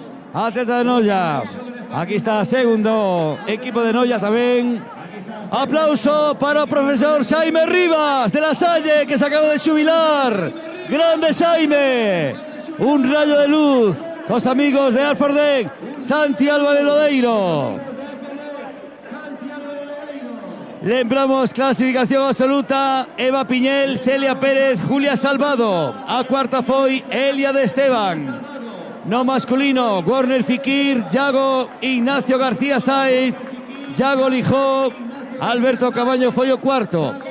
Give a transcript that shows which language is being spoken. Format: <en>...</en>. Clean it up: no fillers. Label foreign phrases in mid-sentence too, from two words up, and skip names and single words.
<es>Atleta de Noia. Aquí está segundo equipo de Noia también. Aplauso para el profesor Jaime Rivas de La Salle, que se acaba de jubilar. Grande Jaime, un rayo de luz. Los amigos de Alfordec, Santi Álvarez Lodeiro.</es> <gl>Lembramos clasificación absoluta: Eva Piñel, Celia Pérez, Julia Salvado. A cuarta foi Elia de Esteban. No masculino: Warner Fikir, Yago Ignacio García Saiz, Yago Lijó, Alberto Cabaño foi o cuarto.</gl>